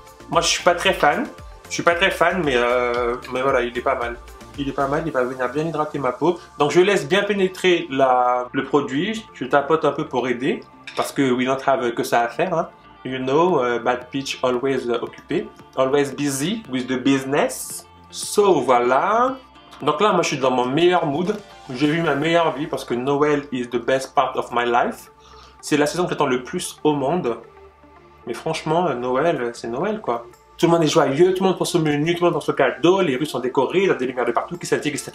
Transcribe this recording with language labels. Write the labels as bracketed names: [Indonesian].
[French] Moi je suis pas très fan, mais voilà, il est pas mal. Il est pas mal, il va venir bien hydrater ma peau. Donc je laisse bien pénétrer le produit, je tapote un peu pour aider, parce que [English] we don't have [French] que ça à faire. Hein. [English] You know, bad bitch always occupé, always busy with the business. [French] So voilà. Donc là, moi je suis dans mon meilleur mood. J'ai vu ma meilleure vie parce que Noël [English] is the best part of my life. [French] C'est la saison que j'attends le plus au monde. Mais franchement, Noël, c'est Noël quoi. Tout le monde est joyeux, tout le monde pense au menu, tout le monde pense au cadeau, les rues sont décorées, il y a des lumières de partout, qui s'attire.